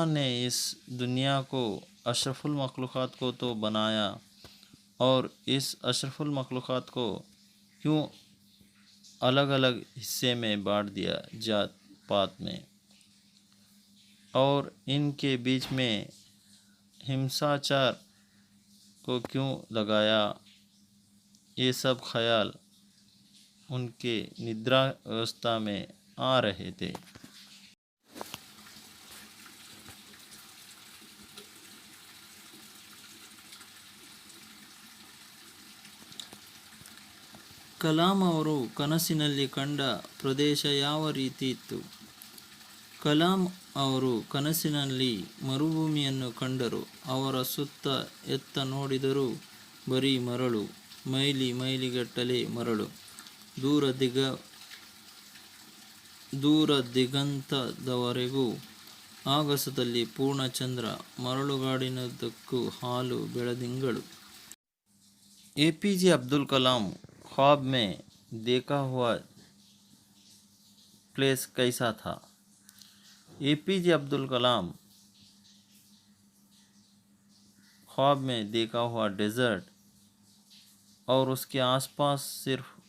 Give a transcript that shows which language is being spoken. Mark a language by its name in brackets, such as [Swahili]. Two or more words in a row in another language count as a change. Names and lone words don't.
[Hindi] ने इस दुनिया को अशरफुल मखलूक़ात को तो बनाया और इस अशरफुल मखलूक़ात को क्यों अलग अलग हिस्से में बांट दिया, जात पात में, और इनके बीच में हिंसाचार को क्यों लगाया? ये सब ख्याल उनके निद्रा अवस्था में आ रहे थे. [Kannada] ಕಲಾಂ ಅವರು ಕನಸಿನಲ್ಲಿ ಕಂಡ ಪ್ರದೇಶ ಯಾವ ರೀತಿ ಇತ್ತು? ಕಲಾಂ ಅವರು ಕನಸಿನಲ್ಲಿ ಮರುಭೂಮಿಯನ್ನು ಕಂಡರು. ಅವರ ಸುತ್ತ ಎತ್ತ ನೋಡಿದರೂ ಬರೀ ಮರಳು, ಮೈಲಿಗಟ್ಟಲೆ ಮರಳು. ದೂರ ದಿಗಂತದವರೆಗೂ ಆಗಸದಲ್ಲಿ ಪೂರ್ಣಚಂದ್ರ, ಮರಳುಗಾಡಿನುದ್ದಕ್ಕೂ ಹಾಲು ಬೆಳದಿಂಗಳು. [Hindi] एपीजे अब्दुल कलाम ख्वाब में देखा हुआ प्लेस कैसा था? एपीजे अब्दुल कलाम ख्वाब में देखा हुआ डेजर्ट और उसके आसपास सिर्फ